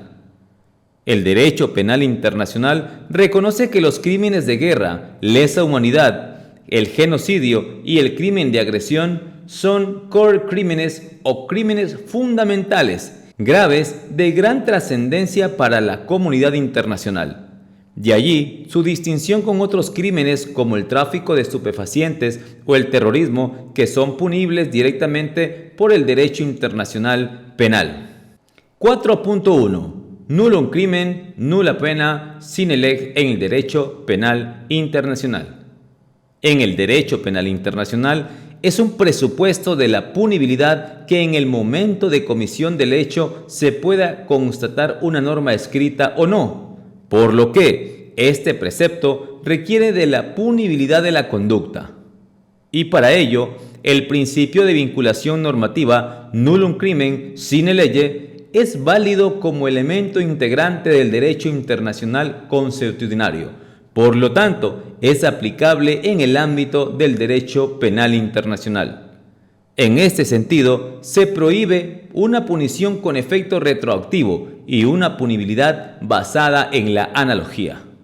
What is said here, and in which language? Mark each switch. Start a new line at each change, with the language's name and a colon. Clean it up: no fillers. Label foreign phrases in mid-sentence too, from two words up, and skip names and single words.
Spanish: El derecho penal internacional reconoce que los crímenes de guerra, lesa humanidad, el genocidio y el crimen de agresión son core crímenes o crímenes fundamentales, graves, de gran trascendencia para la comunidad internacional. De allí su distinción con otros crímenes como el tráfico de estupefacientes o el terrorismo, que son punibles directamente por el derecho internacional penal. 4.1.
Latin: Nullum crimen, nulla pena, sine lege
Spanish: en el derecho penal internacional. En el derecho penal internacional es un presupuesto de la punibilidad que en el momento de comisión del hecho se pueda constatar una norma escrita o no, por lo que este precepto requiere de la punibilidad de la conducta. Y para ello, el principio de vinculación normativa
Latin: nullum crimen sine lege
Spanish: es válido como elemento integrante del derecho internacional consuetudinario. Por lo tanto, es aplicable en el ámbito del derecho penal internacional. En este sentido, se prohíbe una punición con efecto retroactivo y una punibilidad basada en la analogía.